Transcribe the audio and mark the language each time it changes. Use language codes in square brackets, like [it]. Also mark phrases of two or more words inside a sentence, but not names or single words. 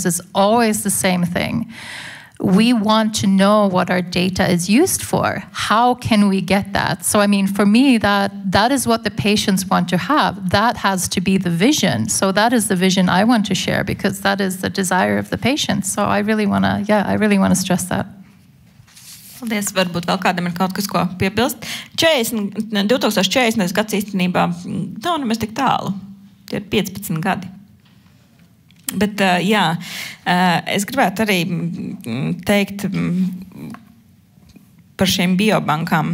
[en] It's always the same thing. We want to know what our data is used for. How can we get that? So, I mean, for me, that is what the patients want to have. That has to be the vision. So that is the vision I want to share, because that is the desire of the patients. So I really want to stress that. [lv] Paldies. Varbūt vēl kādam ir kaut kas, ko piebilst. 2040. gads īstenībā nav nemaz tik tālu. Tie ir 15 gadi. Bet, es gribētu arī teikt par šīm biobankām.